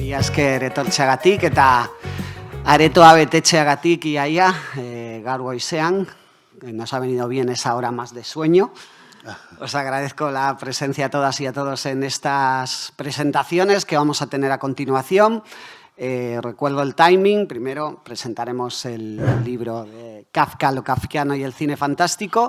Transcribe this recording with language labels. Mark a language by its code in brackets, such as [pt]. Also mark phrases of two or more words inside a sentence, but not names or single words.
[eu] esker etortzeagatik eta aretoa betetzeagatik iaia, gaur goizean, [es] nos ha venido bien esa hora más de sueño. Os agradezco la presencia a todas y a todos en estas presentaciones que vamos a tener a continuación. Recuerdo el timing. Primero presentaremos el libro de Kafka, lo kafkiano y el cine fantástico.